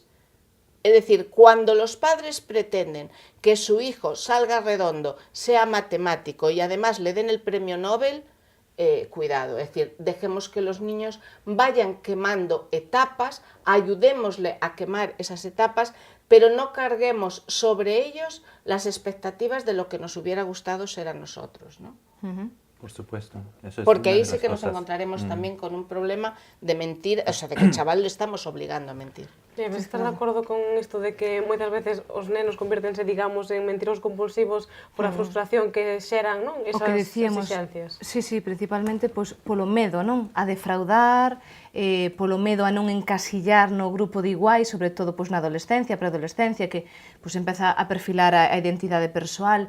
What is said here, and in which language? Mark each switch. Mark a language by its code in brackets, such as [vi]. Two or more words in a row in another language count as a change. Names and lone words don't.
[es] Es decir, cuando los padres pretenden que su hijo salga redondo, sea matemático y además le den el premio Nobel, cuidado, es decir, dejemos que los niños vayan quemando etapas, ayudémosle a quemar esas etapas, pero no carguemos sobre ellos las expectativas de lo que nos hubiera gustado ser a nosotros, ¿no? Por supuesto. Eso es porque ahí una de sí las que nos cosas. encontraremos también con un problema de mentir, o sea, de que el chaval le estamos obligando a mentir. [gl] Estás de acordo con isto de que moitas veces os nenos convértense, digamos, en mentirosos compulsivos por a frustración que xeran, non? O que decíamos, exigencias. sí, principalmente pois, polo medo, non? A defraudar, polo medo a non encasillar no grupo de iguais, sobre todo pois, na adolescencia, preadolescencia, que pois, empeza a perfilar a identidade persoal.